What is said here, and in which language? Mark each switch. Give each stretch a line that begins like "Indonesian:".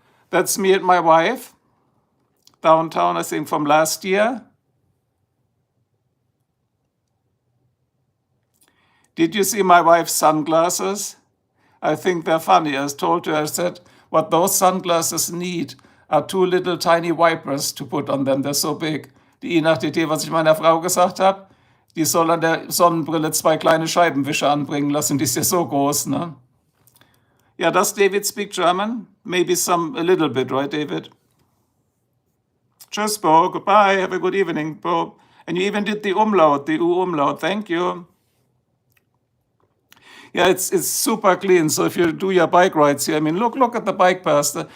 English: That's me and my wife, downtown, I think, from last year. Did you see my wife's sunglasses? I think they're funny. I told her, I said, what those sunglasses need are 2 little tiny wipers to put on them. They're so big.
German: Die Inaktivität, was ich meiner Frau gesagt habe, die soll an der Sonnenbrille 2 kleine Scheibenwischer anbringen lassen. Die ist ja so groß, ne?
English: Yeah, does David speak German? Maybe a little bit, right, David? Tschüss, Bo. Goodbye. Have a good evening, Bo. And you even did the umlaut, the U-Umlaut. Thank you. Yeah, it's super clean. So if you do your bike rides here, I mean, look at the bike paths.